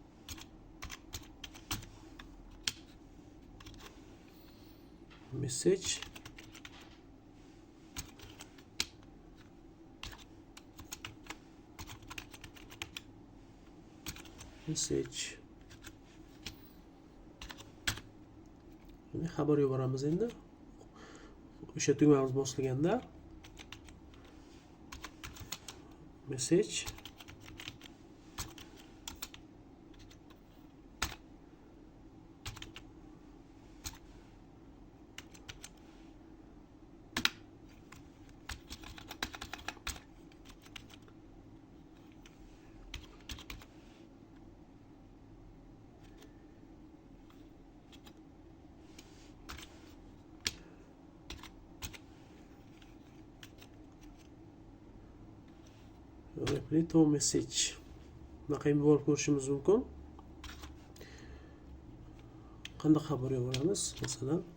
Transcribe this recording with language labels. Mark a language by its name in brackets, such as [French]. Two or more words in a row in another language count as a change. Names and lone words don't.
[Uzbek] Message xabar yuboramiz. Endi o'sha tugmamiz bosilganda [English] message reply to message [Uzbek] bunaqa yuborib ko'rishimiz mumkin. Qanday xabar yuboramiz? Masalan,